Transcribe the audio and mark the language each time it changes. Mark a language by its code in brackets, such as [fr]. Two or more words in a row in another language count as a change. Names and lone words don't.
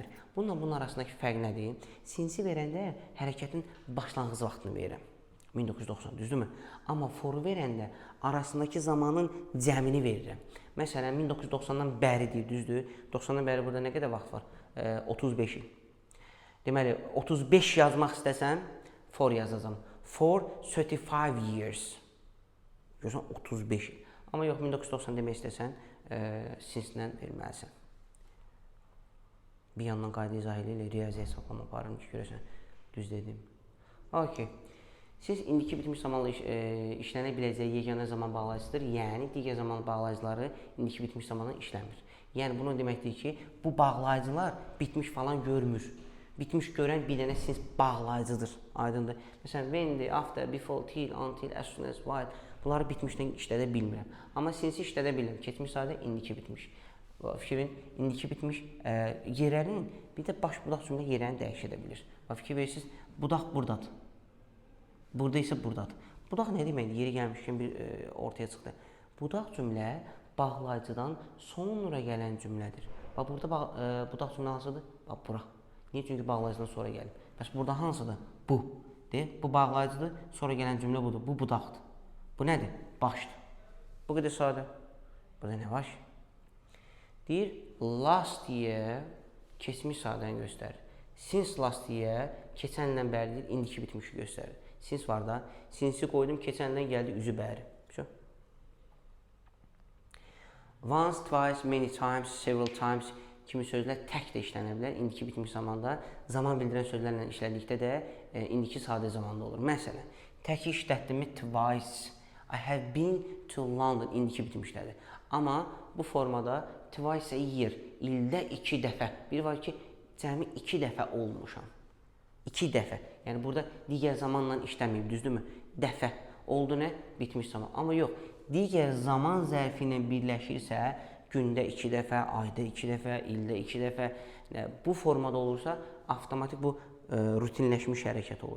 [az] Bunun arasındakı fərq nədir? Since-i verəndə hərəkətin başlanğıc vaxtını verirəm. 1990, düzdürmü? Amma foru verəndə arasındakı zamanın cəmini verirəm. Məsələn, 1990-dan bəri deyir, düzdür? 90-dan bəri burada nə qədər vaxt var? 35 il. Deməli, 35 yazmaq istəsəm, for yazacam. [en] For 35 years. [az] Görürsən, 35 il. Amma yox, 1990 demək istəsən, since-lə verməlisən. Bir yandan qayda izah ilə riyazi hesablama aparırım ki, görəsən, düz dedim. Okay. Siz indiki bitmiş zamanla işlənə biləcəyi yeganə zaman bağlayıcıdır. Yəni, digər zaman bağlayıcıları indiki bitmiş zamanla işləmir. Yəni, bunu deməkdir ki, bu bağlayıcılar bitmiş falan görmür. Bitmiş görən bir dənə since bağlayıcıdır. Aydındır. Məsələn, [en] when, after, before, till, until, as soon as, while. [az] Bunları bitmişdən işlədə bilmirəm. Amma since işlədə bilirəm. Keçmiş sadə, indiki bitmiş. Fikrin, indiki bitmiş yerlərin, bir də baş budaq cümlə yerlərini dəyişə də bilir. Fikir verirsiniz, budaq buradadır. Burada isə buradadır. Budaq nə deməkdir? Yeri gəlmişkən bir ortaya çıxdı. Budaq cümlə bağlayıcıdan sonra gələn cümlədir. Burada budaq cümlə hansıdır? Bura. Niyə? Çünki bağlayıcıdan sonra gəlir. Bəs burada hansıdır? Bu. Bu bağlayıcıdır, sonra gələn cümlə budur. Bu budaqdır. Bu nədir? Başdır. Bu qədər sadə. Burada nə var? Deyir, [en] last year [az] keçmiş sadəni göstərir. [en] Since last year [az] keçənlə bəri deyir, indiki bitmişi göstərir. Since var da, since'i qoydum, keçəndən gəldi üzü bəri. [en] Once, twice, many times, several times [az] kimi sözlər tək də işlənə bilər. İndiki bitmiş zamanda, zaman bildirən sözlərlə işlədikdə də indiki sadə zamanda olur. Məsələn, tək işlətdimi twice, [en] I have been to London, [az] indiki bitmişlərdir. Amma bu formada [en] twice a year, [az] ildə 2 dəfə. Bir var ki, cəmi 2 dəfə olmuşam. 2 dəfə. Yəni, burada digər zamanla işləməyib, düzdürmü? Dəfə. oldu nə? Bitmiş zaman. Amma yox, digər zaman zərfi ilə birləşirsə, gündə 2 dəfə, ayda 2 dəfə, ildə 2 dəfə, bu formada olursa, avtomatik bu rutinləşmiş hərəkət olur.